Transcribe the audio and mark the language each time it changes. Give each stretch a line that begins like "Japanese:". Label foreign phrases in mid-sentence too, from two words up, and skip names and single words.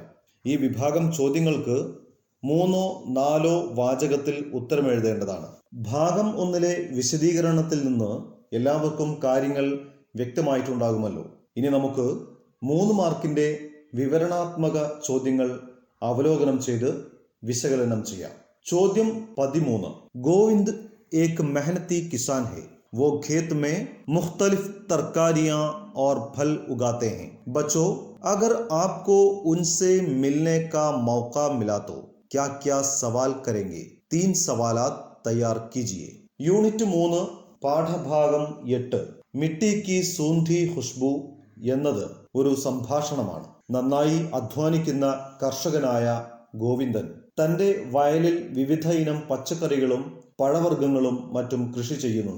Malayalam: ഈ വിഭാഗം ചോദ്യങ്ങൾക്ക് 3-4 വാചകത്തിൽ ഉത്തരമെഴുതേണ്ടതാണ്. ഭാഗം 1-ലെ വിശദീകരണത്തിൽ നിന്ന് എല്ലാവർക്കും കാര്യങ്ങൾ വ്യക്തമായിട്ടുണ്ടാകുമല്ലോ. ഇനി നമുക്ക് 3 മാർക്കിൻ്റെ വിവരണാത്മക ചോദ്യങ്ങൾ അവലോകനം ചെയ്ത് വിശകലനം ചെയ്യാം. ചോദ്യം 13.
Hindi: गोविंद एक मेहनती किसान है. वो खेत में मुख्तलिफ तरकारियां और फल उगाते हैं. बच्चों, अगर आपको उनसे मिलने का मौका मिला तो क्या क्या सवाल करेंगे? 3 सवालात तैयार कीजिए.
Malayalam: യൂണിറ്റ് 3 പാഠഭാഗം 8 മിട്ടി കി സൂന്ധി ഖുഷ്ബു എന്നത് ഒരു സംഭാഷണമാണ്. നന്നായി അധ്വാനിക്കുന്ന കർഷകനായ ഗോവിന്ദൻ തൻ്റെ വയലിൽ വിവിധ ഇനം പച്ചക്കറികളും പഴവർഗ്ഗങ്ങളും മറ്റും കൃഷി ചെയ്യുന്നുണ്ട്.